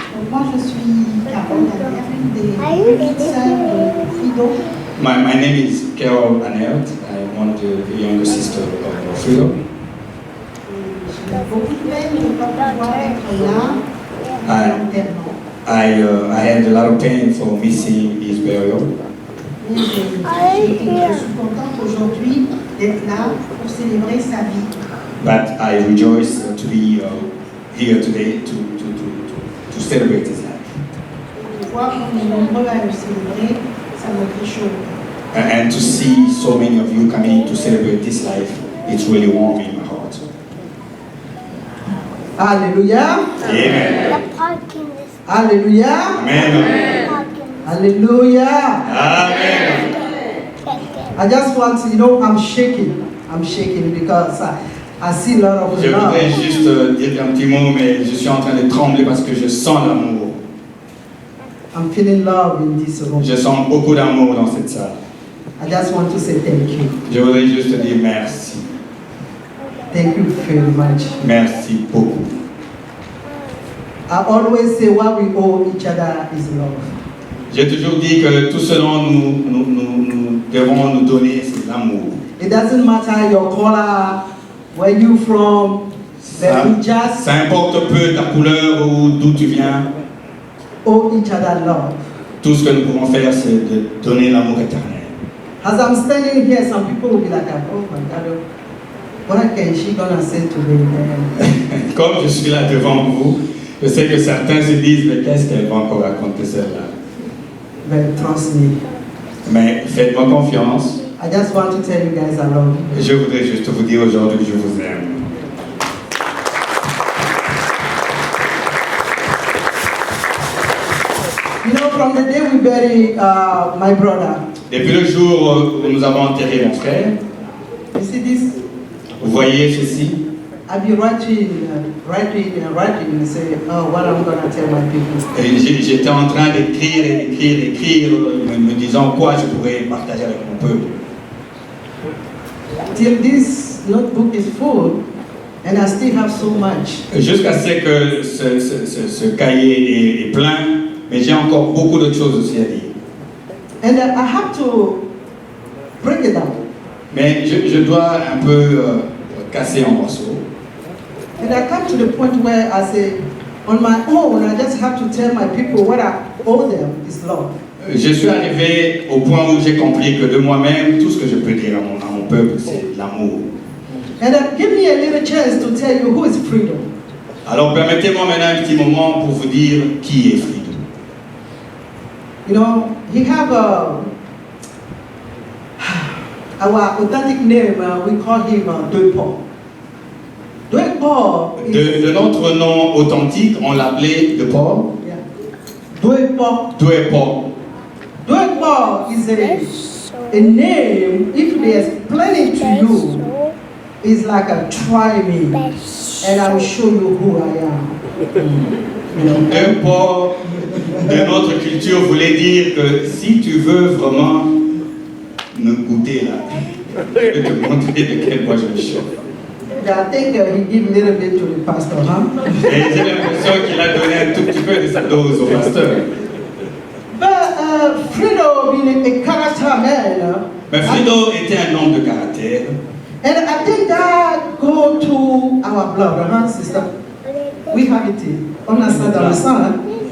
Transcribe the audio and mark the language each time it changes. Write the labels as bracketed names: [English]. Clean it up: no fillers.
[French] Moi, je suis Carole Aner, une des petites sœurs de Frido. [English] My name is Carol Anert. I'm one of the younger sisters of Frido. [French] J'ai beaucoup de peine de ne pas pouvoir être là volontairement. [English] I had a lot of pain for missing his burial. [French] Mais je suis contente aujourd'hui d'être là pour célébrer sa vie. [English] But I rejoice to be here today to celebrate his life. [French] De voir qu'on est nombreux à le célébrer, ça me fait chaud. [English] And to see so many of you coming to celebrate this life, it's really warm in my heart. Alléluia. Amen. Alléluia. Amen. Alléluia. Amen. I just want to, you know, I'm shaking. I'm shaking because I see a lot of [French] Je [English] love. [French] voudrais juste dire un petit mot, mais je suis en train de trembler parce que je sens l'amour. [English] I'm feeling love in this room. [French] Je sens beaucoup d'amour dans cette salle. [English] I just want to say thank you. [French] Je voudrais juste te dire merci. [English] Thank you very much. [French] Merci beaucoup. [English] I always say what we owe each other is love. [French] J'ai toujours dit que tout ce dont nous devons nous donner, c'est l'amour. [English] It doesn't matter your color, where you from, [French] Ça, [English] but we just [French] ça importe peu ta couleur ou d'où tu viens. [English] owe each other love. [French] Tout ce que nous pouvons faire, c'est de donner l'amour éternel. [English] As I'm standing here, some people will be like, oh my God, what can she gonna say today? [French] Comme je suis là devant vous, je sais que certains se disent, mais qu'est-ce qu'elle va encore raconter celle-là? [English] But trust me, [French] Mais faites-moi confiance. [English] I just want to tell you guys I love you. [French] Je voudrais juste vous dire aujourd'hui que je vous aime. [English] You know, from the day we buried my brother, [French] Depuis le jour où nous avons enterré mon frère, [English] you see this? [French] vous voyez ceci? [English] I'll be writing and say, oh, what I'm gonna tell my people. [French] Et j'étais en train d'écrire, me disant quoi je pourrais partager avec mon peuple. [English] Till this notebook is full, and I still have so much. [French] Jusqu'à ce que ce cahier est plein, mais j'ai encore beaucoup d'autres choses aussi à dire. [English] And I have to break it down. [French] Mais je dois un peu casser en morceaux. [English] And I come to the point where I say, on my own, I just have to tell my people what I owe them is love. [French] Je suis arrivé au point où j'ai compris que de moi-même, tout ce que je peux dire à mon peuple, c'est l'amour. [English] And give me a little chance to tell you who is freedom. [French] Alors permettez-moi maintenant un petit moment pour vous dire qui est Frido. [English] You know, he have our authentic name, we call him Dwepo. Dwepo is... [French] De notre nom authentique, on l'appelait de Paul. [English] Yeah. Dwepo. Dwepo. Dwepo is a name, if they explain it to you, is like a try me, and I will show you who I am. You know? [French] Dwepo de notre culture voulait dire que si tu veux vraiment me goûter là, je vais te montrer de quel bois je me chauffe. [English] I think he gave a little bit to the pastor, huh? [French] Et j'ai l'impression qu'il a donné un tout petit peu de sa dose au pasteur. [English] But Frido being a character man, [French] Mais Frido était un homme de caractère. [English] and I think that go to our blood, huh, sister? We have it here. Understand our son.